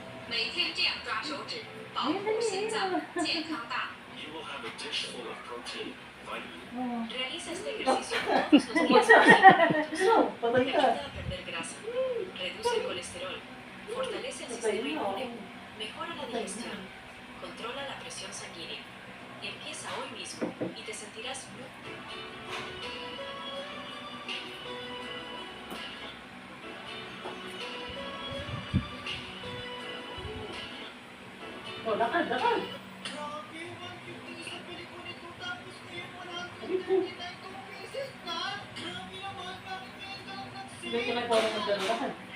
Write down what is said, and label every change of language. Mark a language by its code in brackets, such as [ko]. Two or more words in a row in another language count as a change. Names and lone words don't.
[zh] 每天这样抓手指，保护心脏，健康大。 [en] You will have a dish full of protein, vitamin. [es] Realiza este ejercicio todos los días porque ayuda a perder grasa, reduce el colesterol, fortalece el sistema inmune, mejora la digestión, controla la presión sanguínea. Empieza hoy mismo y te sentirás muy... [tl] Oh, lakad, lakad. Hindi ka na parang magdalakan.